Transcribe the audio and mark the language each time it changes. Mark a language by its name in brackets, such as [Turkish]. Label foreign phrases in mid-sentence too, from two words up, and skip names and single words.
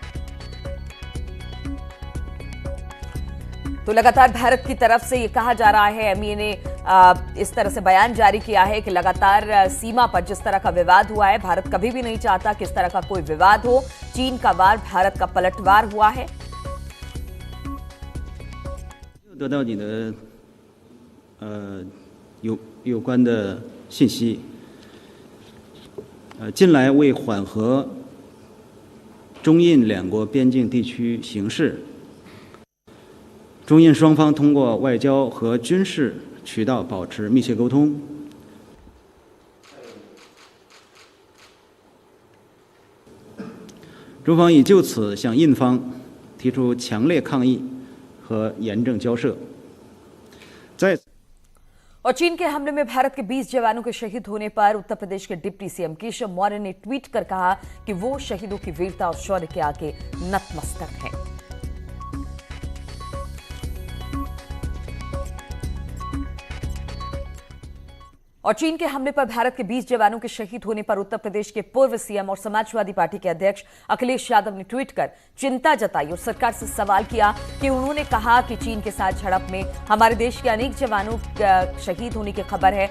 [Hindi] तो लगातार भारत की तरफ से ये कहा जा रहा है, एमईए ने इस तरह से बयान जारी किया है कि लगातार सीमा पर जिस तरह का विवाद हुआ है, भारत कभी भी नहीं चाहता कि इस तरह का कोई विवाद हो। चीन का वार भारत का पलटवार हुआ है। [Chinese] 得到你的有关的信息，近来为缓和中印两国边境地区形势。中印双方通过外交和军事渠道保持密切沟通。中方已就此向印方提出强烈抗议和严正交涉。在 [Hindi] और चीन के हमले में भारत के 20 जवानों के शहीद होने पर उत्तर प्रदेश के [English] deputy CM [Hindi] केशव मौर्य ने ट्वीट कर कहा कि वो शहीदों की वीरता और शौर्य के आगे नतमस्तक हैं। और चीन के हमले पर भारत के 20 जवानों के शहीद होने पर उत्तर प्रदेश के पूर्व सीएम और समाजवादी पार्टी के अध्यक्ष अखिलेश यादव ने ट्वीट कर चिंता जताई और सरकार से सवाल किया कि उन्होंने कहा कि चीन के साथ झड़प में हमारे देश के अनेक जवानों शहीद होने की खबर है।